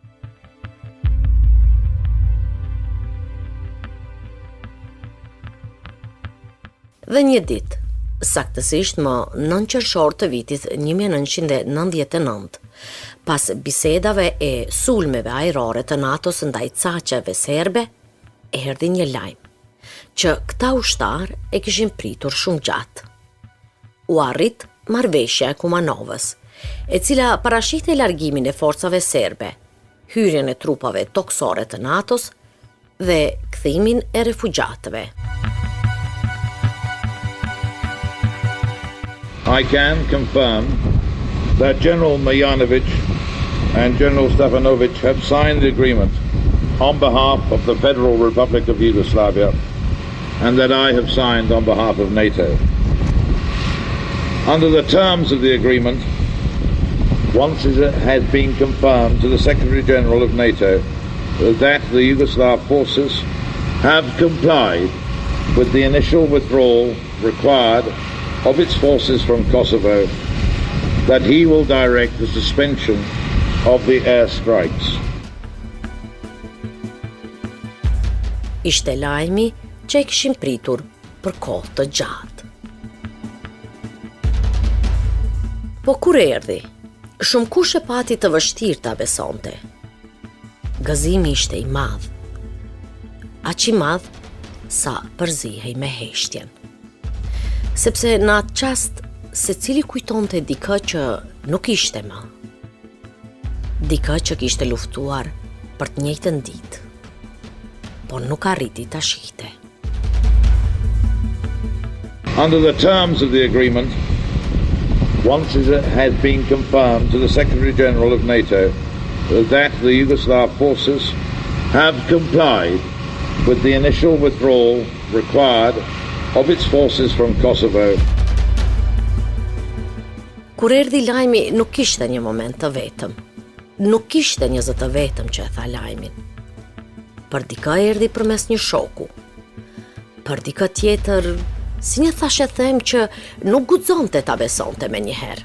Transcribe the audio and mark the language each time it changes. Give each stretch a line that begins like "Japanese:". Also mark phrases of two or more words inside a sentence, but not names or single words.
Albanian: Dhe një ditë, saktësisht më 9 qershor të vitit 1999, pas bisedave e sulmeve ajrore të NATO-s ndaj caqeve serbe, erdhi një lajm që këta ushtar e kishin pritur shumë gjatë. U arrit marrëveshja e Kumanovës, e cila parashite largimin e forcave serbe, hyrjen e trupave toksore të NATO-s dhe kthimin e refugjatëve.
English: I can confirm that General Marjanovic and General Stefanovic have signed the agreement on behalf of the Federal Republic of Yugoslavia, and that I have signed on behalf of NATO. Under the terms of the agreement, once it had been confirmed to the Secretary General of NATO that the Yugoslav forces have complied with the initial withdrawal required of its forces from Kosovo, that he will direct the suspension of the airstrikes.
Albanian: Ishte lajmi që e kishin pritur për kohë të gjatë. Po kur erdhi, shumë kush e pati të vështirë ta besonte. Gëzimi ishte i madh. Aq i madh sa përzihej me heshtjen. Sepse në atë qast, secili kujtonte dikë që nuk ishte më. Dikë që kishte luftuar për të njëjtën ditë, por nuk arriti ta shihte.
English: Under the terms of the agreement, once it had been confirmed to the Secretary General of NATO that the Yugoslav forces have complied with the initial withdrawal required of its forces from Kosovo.
Albanian: Kur erdhi lajmi, nuk kishte një moment të vetëm. Nuk kishte një zë të vetëm që e tha lajmin. Për dikë erdhi përmes një shoku. Për dikë tjetër, si një thashe them që nuk guxonte ta besonte me njëherë.